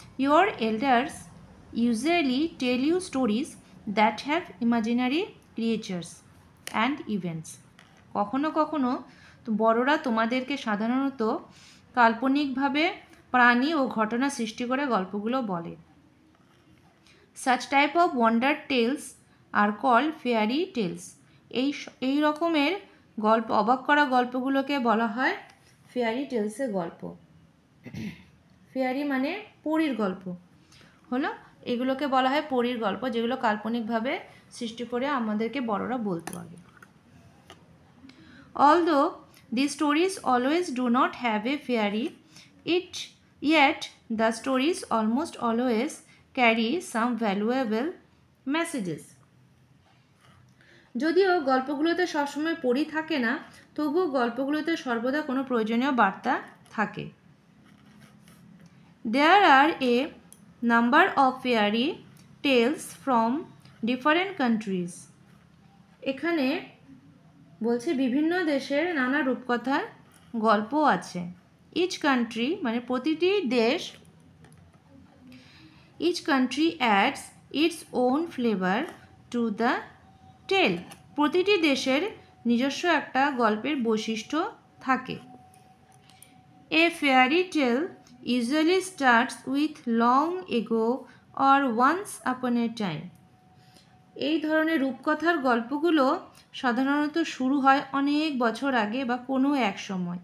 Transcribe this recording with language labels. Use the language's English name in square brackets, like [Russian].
[English] Your elders usually tell you stories that have imaginary creatures and events. [Bangla] কখনো কখনো বড়রা তোমাদেরকে সাধারণত কাল্পনিকভাবে প্রাণী ও ঘটনা সৃষ্টি করে গল্পগুলো বলে। [English] Such type of wonder tales are called fairy tales. [Bangla] এই রকমের গল্প, অবাক করা গল্পগুলোকে বলা হয় ফেয়ারি টেলসের গল্প। ফেয়ারি মানে পরীর গল্প হলো, এগুলোকে বলা হয় পরীর গল্প, যেগুলো কাল্পনিকভাবে সৃষ্টি করে আমাদেরকে বড়রা বলতে পারে। [English] Although these stories always do not have a fairy, yet the stories almost always carry some valuable messages. [Bangla] যদিও গল্পগুলোতে সবসময় পড়ি থাকে না, তবুও গল্পগুলোতে সর্বদা কোনো প্রয়োজনীয় বার্তা থাকে। [English] There are a number of fairy tales from different countries. [Bangla] এখানে বলছে বিভিন্ন দেশের নানা রূপকথার গল্প আছে। [English] Each country [Bangla] মানে প্রতিটি দেশ, [English] each country adds its own flavor to the tale. [Bangla] প্রতিটি দেশের নিজস্ব একটা গল্পের বৈশিষ্ট্য থাকে। [English] A fairy tale usually starts with long ago or once upon a time. [Bangla] এই ধরনের রূপকথার গল্পগুলো সাধারণত শুরু হয় অনেক বছর আগে বা কোনো এক সময়।